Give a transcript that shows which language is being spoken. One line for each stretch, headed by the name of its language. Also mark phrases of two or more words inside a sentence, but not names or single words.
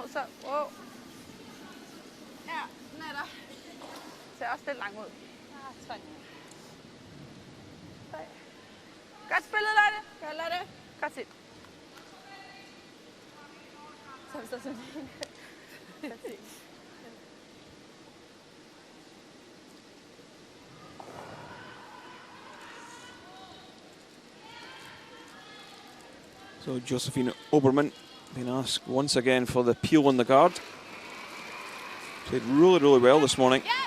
Danish: Godt spillet, Lotte. Godt, Lotte. Godt set. Så sådan. Godt set.
English: So Josephine Obermann being asked once again for the peel on the guard. Played really, really well this morning.